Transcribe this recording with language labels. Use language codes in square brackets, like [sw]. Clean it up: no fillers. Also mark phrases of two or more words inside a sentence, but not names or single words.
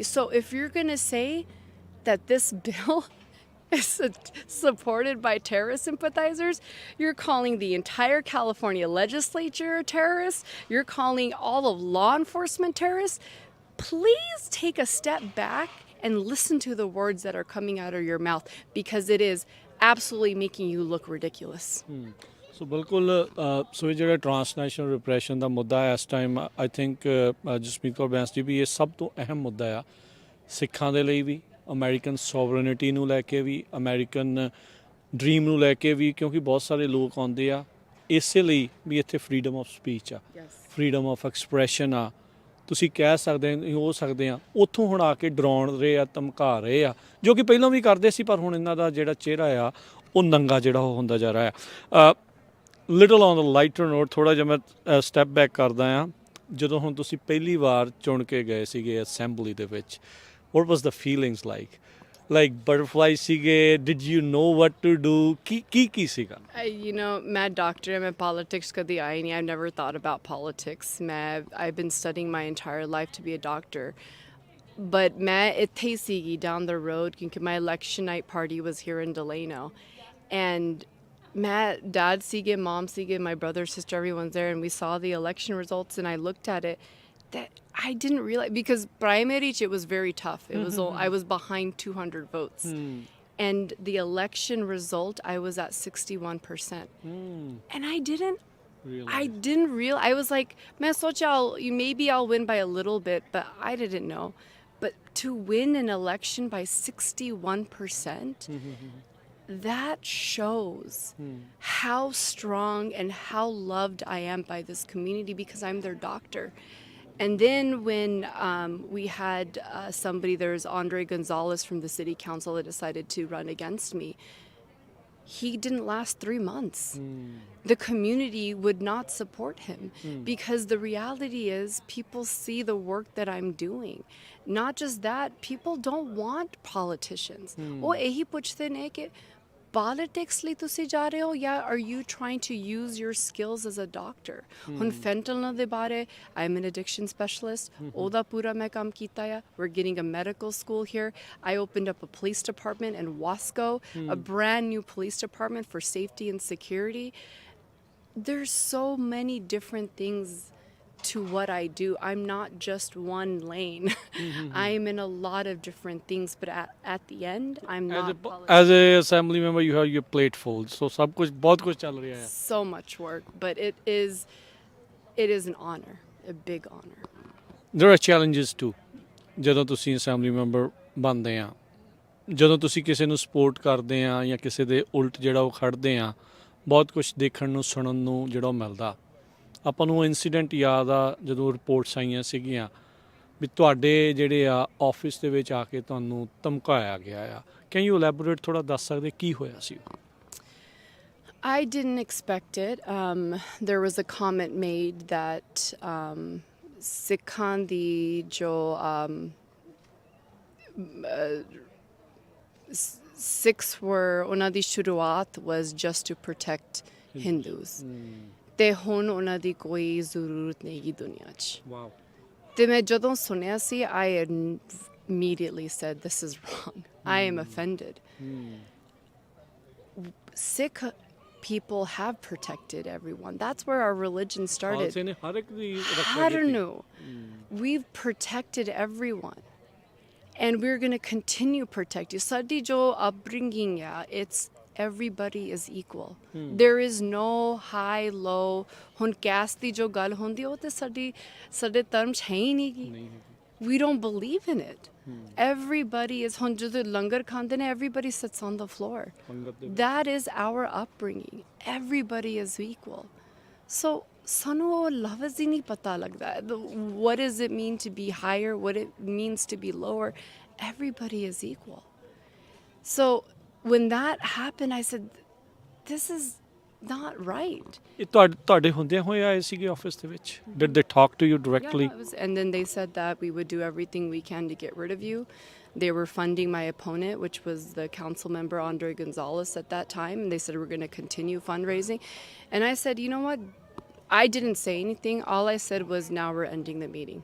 [en] So if you're going to say that this bill is supported by terrorist sympathizers, you're calling the entire California legislature a terrorist, you're calling all of law enforcement terrorists. Please take a step back and listen to the words that are coming out of your mouth, because it is absolutely making you look ridiculous. [pa] ਸੋ ਬਿਲਕੁਲ ਸੋ ਇਹ ਜਿਹੜਾ [en] transnational repression [pa] ਦਾ ਮੁੱਦਾ ਹੈ ਇਸ ਟਾਈਮ [en] I think [pa] ਜਸਮੀਤ ਕੌਰ ਬੈਂਸ ਜੀ ਵੀ ਇਹ ਸਭ ਤੋਂ ਅਹਿਮ ਮੁੱਦਾ ਆ ਸਿੱਖਾਂ ਦੇ ਲਈ ਵੀ [en] American sovereignty [pa] ਨੂੰ ਲੈ ਕੇ ਵੀ [en] American dream [pa] ਨੂੰ ਲੈ ਕੇ ਵੀ, ਕਿਉਂਕਿ ਬਹੁਤ ਸਾਰੇ ਲੋਕ ਆਉਂਦੇ ਆ ਇਸੇ ਲਈ ਵੀ ਇੱਥੇ [en] freedom of speech [pa] ਆ, [en] freedom of expression [pa] ਆ, ਤੁਸੀਂ ਕਹਿ ਹੋ ਸਕਦੇ ਆ। ਉੱਥੋਂ ਹੁਣ ਆ ਕੇ ਡਰਾਉਣ ਰਹੇ ਆ, ਧਮਕਾ ਰਹੇ ਆ, ਜੋ ਕਿ ਪਹਿਲਾਂ ਵੀ ਕਰਦੇ ਸੀ, ਪਰ ਹੁਣ ਇਹਨਾਂ ਦਾ ਜਿਹੜਾ ਚਿਹਰਾ ਆ ਉਹ ਨੰਗਾ ਜਿਹੜਾ ਉਹ ਹੁੰਦਾ ਜਾ ਰਿਹਾ ਆ। [en] little on the lighter note, [pa] ਥੋੜ੍ਹਾ ਜਿਹਾ ਮੈਂ [en] step back [pa] ਕਰਦਾ ਆ। ਜਦੋਂ ਹੁਣ ਤੁਸੀਂ ਪਹਿਲੀ ਵਾਰ ਚੁਣ ਕੇ ਗਏ ਸੀਗੇ ਅਸੈਂਬਲੀ ਦੇ ਵਿੱਚ, [en] what was the feelings like butterflies [pa] ਸੀਗੇ, [en] did you know what to do, [pa] ਕੀ ਸੀਗਾ? [en] You know, [pa] मैं doctor, मैं politics कदी आई नहीं. [en] I've never thought about politics. I've been studying my entire life to be a doctor. But [pa] ਮੈਂ ਇੱਥੇ ਹੀ ਸੀਗੀ [en] down the road क्योंकि my election night party was here in Delano. And my dad sige, mom sige, my brother, sister, everyone's there, and we saw the election results, and I looked at it. That I didn't realize, because primary it was very tough. It was all, I was behind 200 votes, and the election result I was at 61%, and I didn't realize. I was like, [pa] "ਮੈਂ ਸੋਚਾ [en] maybe I'll win by a little bit," but I didn't know. But to win an election by 61%. That shows how strong and how loved I am by this community because I'm their doctor. And then when we had somebody, there's Andre Gonzalez from the city council that decided to run against me. He didn't last 3 months. The community would not support him because the reality is people see the work that I'm doing. Not just that, people don't want politicians. [pa] Oh, ਇਹੀ ਪੁੱਛਦੇ ਨੇ ਕਿ politics ਲਈ ਤੁਸੀਂ ਜਾ ਰਹੇ ਹੋ ਜਾਂ [en] are you trying to use your skills as a doctor? [pa] ਹੁਣ fentanyl ਦੇ ਬਾਰੇ, [en] I'm an addiction specialist. [pa] ਉਹਦਾ ਪੂਰਾ ਮੈਂ ਕੰਮ ਕੀਤਾ ਆ. [en] We're getting a medical school here. I opened up a police department in Wasco, a brand new police department for safety and security. There's so many different things to what I do. I'm not just one lane. I'm in a lot of different things, but at the end, I'm not. As a assembly member, you have your plate full. [pa] So ਸਭ ਕੁਝ ਬਹੁਤ ਕੁਝ ਚੱਲ ਰਿਹਾ ਹੈ. [en] So much work, but it is an honor, a big honor. There are challenges too. [pa] ਜਦੋਂ ਤੁਸੀਂ [en] assembly member [pa] ਬਣਦੇ ਆ, ਜਦੋਂ ਤੁਸੀਂ ਕਿਸੇ ਨੂੰ ਸਪੋਰਟ ਕਰਦੇ ਆ ਜਾਂ ਕਿਸੇ ਦੇ ਉਲਟ ਜਿਹੜਾ ਉਹ ਖੜਦੇ ਆ, ਬਹੁਤ ਕੁਝ ਦੇਖਣ ਨੂੰ ਸੁਣਨ ਨੂੰ ਜਿਹੜਾ ਮਿਲਦਾ। ਆਪਾਂ ਨੂੰ ਇਨਸੀਡੈਂਟ ਯਾਦ ਆ ਜਦੋਂ ਰਿਪੋਰਟਸ ਆਈਆਂ ਸੀਗੀਆਂ ਵੀ ਤੁਹਾਡੇ ਜਿਹੜੇ ਆ ਆਫਿਸ ਦੇ ਵਿੱਚ ਆ ਕੇ ਤੁਹਾਨੂੰ ਧਮਕਾਇਆ ਗਿਆ ਆ। [en] can you elaborate, [pa] ਥੋੜਾ ਦੱਸ ਸਕਦੇ ਕੀ ਹੋਇਆ ਸੀ? [en] I didn't expect it. There was a comment made that [pa] ਸਿੱਖਾਂ ਦੀ ਜੋ [en] Sikhs were, [pa] ਉਹਨਾਂ ਦੀ ਸ਼ੁਰੂਆਤ [en] was just to protect Hindus. [pa] ਤੇ ਹੁਣ ਉਹਨਾਂ ਦੀ ਕੋਈ ਜ਼ਰੂਰਤ ਨਹੀਂ ਗੀ ਦੁਨੀਆ 'ਚ। ਵਾਓ। ਤੇ ਮੈਂ ਜਦੋਂ ਸੁਣਿਆ ਸੀ, [en] I immediately said, this is wrong. I am offended. Sikh people have protected everyone. That's where our religion started. [pa] ਖਾਲਸੇ ਨੇ ਹਰ ਇੱਕ ਦੀ ਰੱਖਿਆ Hard ਕੀਤੀ। [en] no. We've protected everyone. And we're going to continue protecting. [pa] ਸਾਡੀ ਜੋ [en] upbringing, it's everybody is equal. There is no high, low. [pa] ਹੁਣ caste ਦੀ ਜੋ ਗੱਲ ਹੁੰਦੀ, ਉਹ ਤੇ ਸਾਡੇ term ਹੈ ਹੀ ਨਹੀਂ ਕਿ. [en] We don't believe in it. Everybody is, [pa] ਹੁਣ ਜੋ ਲੰਗਰ ਖਾਂਦੇ ਨੇ, [en] everybody sits on the floor. That is our upbringing. Everybody is equal. [pa] So ਸਾਨੂੰ ਲਫ਼ਜ਼ ਹੀ ਨਹੀਂ ਪਤਾ ਲੱਗਦਾ. [en] What does it mean to be higher? What it means to be lower? Everybody is equal. So when that happened, I said, this is not right. [pa] ਇਹ ਤੁਹਾਡੇ ਹੁੰਦਿਆਂ ਹੋਏ ਆਏ ਸੀਗੇ ਆਫਿਸ ਦੇ ਵਿੱਚ? [en] Did they talk to you directly? Yeah, and then they said that we would do everything we can to get rid of you. They were funding my opponent, which was the council member Andre Gonzalez at that time, and they said we're going to continue fundraising. And I said, you know what? I didn't say anything. All I said was, now we're ending the meeting.